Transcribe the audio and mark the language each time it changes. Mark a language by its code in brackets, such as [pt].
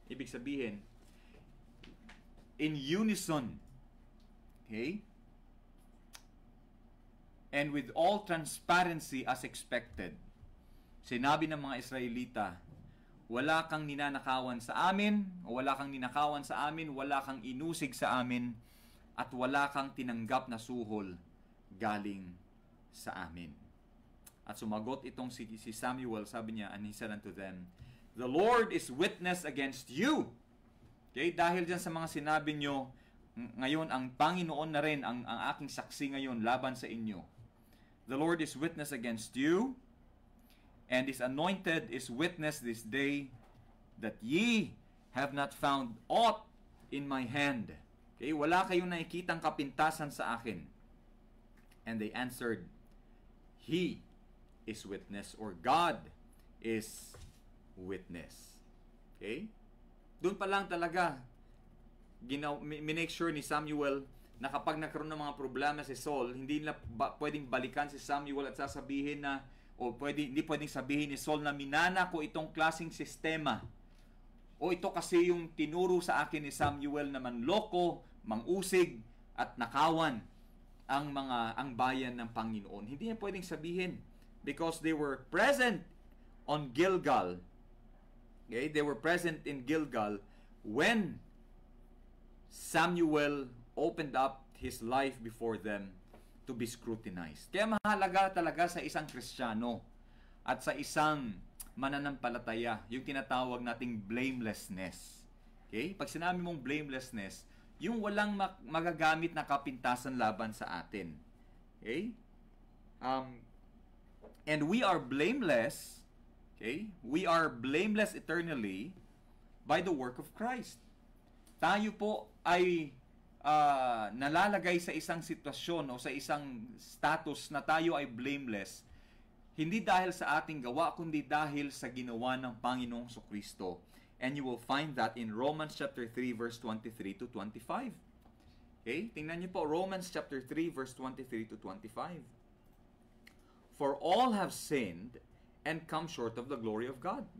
[tl] Ibig sabihin, [en] in unison, okay, and with all transparency as expected, [tl] sinabi ng mga Israelita, wala kang ninanakawan sa amin, o wala kang ninakawan sa amin, wala kang inusig sa amin, at wala kang tinanggap na suhol galing sa amin. At sumagot itong si Samuel, sabi niya, [en] and he said unto them, "The Lord is witness against you." [tl] Okay, dahil dyan sa mga sinabi nyo, ngayon ang Panginoon na rin ang aking saksi ngayon laban sa inyo. [en] "The Lord is witness against you, and His anointed is witness this day, that ye have not found aught in my hand." Okay, [tl] wala kayong nakikitang kapintasan sa akin. [en] And they answered, "He is witness," or God is witness. [tl] Okay? Doon pa lang talaga, minake sure ni Samuel na kapag nagkaroon ng mga problema si Saul, hindi nila pwedeng balikan si Samuel at sasabihin na, hindi pwedeng sabihin ni Saul na minana ko itong klaseng sistema. O ito kasi yung tinuro sa akin ni Samuel na manloko, mangusig, at nakawan ang bayan ng Panginoon. Hindi niya pwedeng sabihin [en] because they were present on Gilgal. Okay, they were present in Gilgal when Samuel opened up his life before them to be scrutinized. [tl] Kaya mahalaga talaga sa isang Kristiyano at sa isang mananampalataya yung tinatawag nating blamelessness. Okay? Pag sinabi mong blamelessness, yung walang magagamit na kapintasan laban sa atin. Okay? [en] And we are blameless, okay? We are blameless eternally by the work of Christ. [tl] Tayo po ay nalalagay sa isang sitwasyon o sa isang status na tayo ay blameless, hindi dahil sa ating gawa, kundi dahil sa ginawa ng Panginoong Jesucristo. [en] And you will find that in Romans chapter 3 verse 23 to 25. Okay? [tl] Tingnan niyo po Romans chapter 3 verse 23 to 25. [en] "For all have sinned and come short of the glory of God."